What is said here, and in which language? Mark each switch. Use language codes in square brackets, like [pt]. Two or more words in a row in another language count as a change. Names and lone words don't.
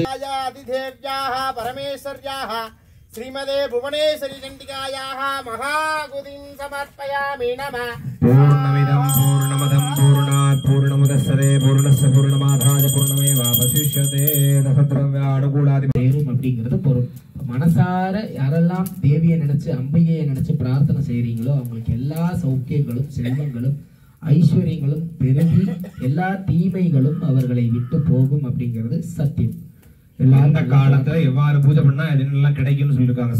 [sa] आदिदेव्याः परमेश्वर्याः श्रीमदे भुवनेश्वरी चण्डिकायाः महागुदिं समर्पयामि नमः पूर्णमिदं पूर्णमदं पूर्णात् पूर्णमुदच्यते पूर्णस्य पूर्णमादाय पूर्णमेवावशिष्यते दशद्रव्यानुकूलादि [ta] தேரும் அப்படிங்கிறது பொருள். மனசார யாரெல்லாம் தேவியை நினைச்சு அம்பிகையை நினைச்சு பிரார்த்தனை செய்றீங்களோ அவங்களுக்கு எல்லா சௌக்கியங்களும் செல்வங்களும் ஐஸ்வர்யங்களும் பெருகி எல்லா தீமைகளும் அவர்களை விட்டு போகும் அப்படிங்கிறது சத்தியம். அந்த காலத்துல எவ்வாறு பூஜை பண்ணா இதெல்லாம் கிடைக்கும்னு சொல்லியிருக்காங்க.